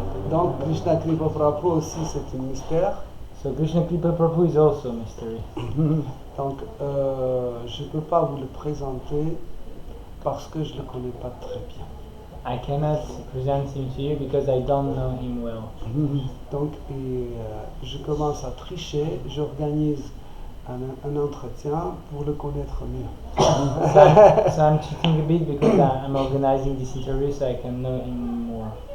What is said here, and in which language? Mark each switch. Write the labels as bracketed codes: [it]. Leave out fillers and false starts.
[fr] Donc, Krishna Kripa Prabhu aussi, c'est un mystère. [en] So Krishna Kripa Prabhu is also a mystery. [fr] Donc, je ne peux pas vous le présenter parce que je ne le connais pas très bien. [en] I cannot present him to you because I don't know him well. [fr] Donc, je commence à tricher, j'organise un entretien pour le connaître mieux. [en] So I'm cheating a bit because I'm organizing this interview so I can know him more.